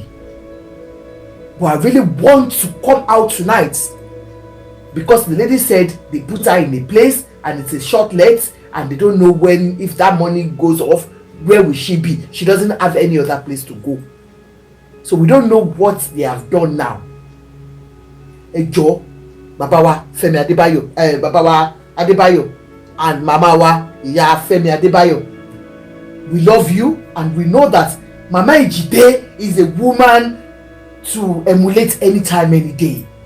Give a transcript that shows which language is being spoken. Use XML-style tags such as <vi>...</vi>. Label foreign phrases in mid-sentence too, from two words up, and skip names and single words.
<en>But I really want to come out tonight, because the lady said they put her in a place and it's a short let, and they don't know when, if that money goes off, where will she be? She doesn't have any other place to go. So we don't know what they have done now.</en> <yo>Ejo, Baba wa Femi Adebayo, Baba wa Adebayo, and Mama wa Iya Femi Adebayo.</yo> <en>We love you, and we know that Mama Jade is a woman to emulate anytime, any day.</en>